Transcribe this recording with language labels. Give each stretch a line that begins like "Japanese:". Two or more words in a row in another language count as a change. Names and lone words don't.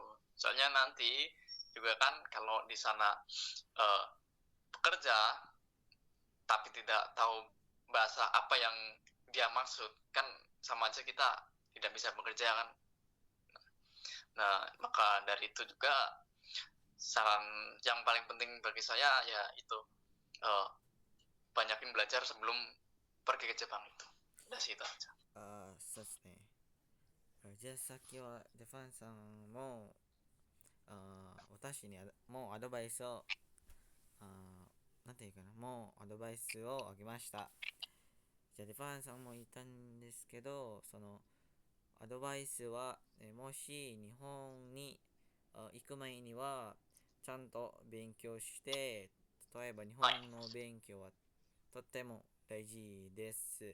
Indonesian: Soalnya nanti juga kan kalau di sana bekerja tapi tidak tahu bahasa apa yang dia maksud, kan sama aja kita tidak bisa bekerja kan. Nah, maka dari itu juga saran yang paling penting bagi saya ya itu banyakin belajar sebelum pergi ke Jepang itu. Udah sih itu aja.
Japanese: そうですね。じゃあさっきはデファンさんも私にもうアドバイスをなんていうかな、もうアドバイスをあげました。じゃあデファンさんも言ったんですけど、そのアドバイスは、もし日本に行く前にはちゃんと勉強して、例えば日本の勉強はとっても大事です。